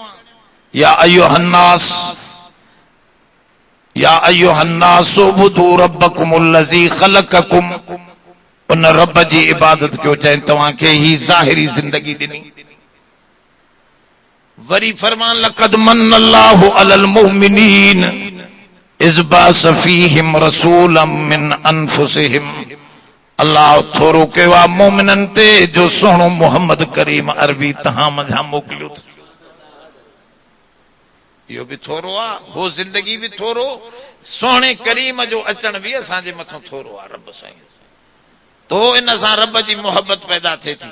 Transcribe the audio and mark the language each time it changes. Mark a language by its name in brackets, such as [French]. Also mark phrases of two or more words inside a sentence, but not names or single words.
[Arabic] يا أيها الناس، يا أيها الناس اعبدوا ربكم الذي خلقكم, [Sindhi] उन रब जी इबादत कयो, चइनि तव्हांखे ही ज़ाहिरी ज़िंदगी ॾिनी। वरी फरमान [Arabic] لقد منّ الله على المؤمنين إذ بعث فيهم رسولا من أنفسهم, [Sindhi] अल्लाह थोरो कयो आहे मोमिननि ते जो सोहणो मोहम्मद करीम अरबी तहां मंझां मोकिलियो। इहो भी थोरो आहे, हो जिंदगी भी थोरो, सोहणे करीम जो अचण भी असांजे मथां थोरो आहे रब साईं। तो इन सां रब जी मोहब्बत पैदा थिए थी।